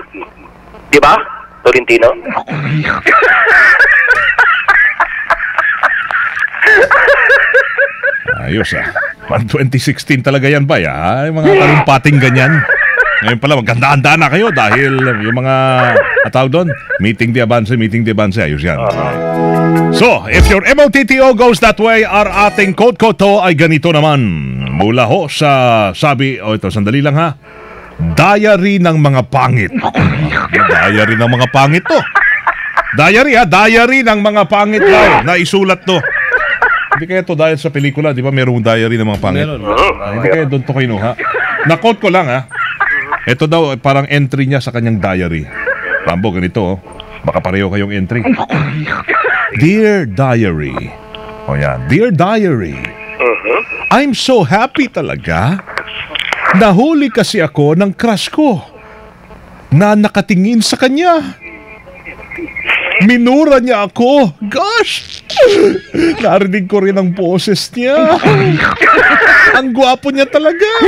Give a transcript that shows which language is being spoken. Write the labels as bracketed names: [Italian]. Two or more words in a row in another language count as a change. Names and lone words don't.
[Filipino] Di ba, Tolentino? Ayos ah. 2016 talaga yan ba? Yung mga talumpating ganyan. Ngayon pala, maganda-handa na kayo dahil yung mga tawag doon, meeting [Spanish] de avance. [Filipino] Ayos yan. [English] So, if your MOTTO goes that way, our [Filipino] ating code to ay ganito naman. Mula ho sa sabi, ito, sandali lang ha. Diary ng mga pangit. Diary ng mga pangit to. Diary ng mga pangit daw na isulat to. Hindi kaya to dahil sa pelikula, di ba merong diary ng mga pangit? Hindi kaya doon to kinuha. Na-quote ko lang ha. Ito daw parang entry niya sa kanyang diary. Rambo, ganito oh. Baka pareho kayong entry. [English] Dear Diary. [Filipino] O yan, [English] Dear Diary. I'm so happy talaga. [Filipino] Nahuli kasi ako ng crush ko na nakatingin sa kanya. Minura niya ako. Gosh! Narinig ko rin ang boses niya. Ang gwapo niya talaga.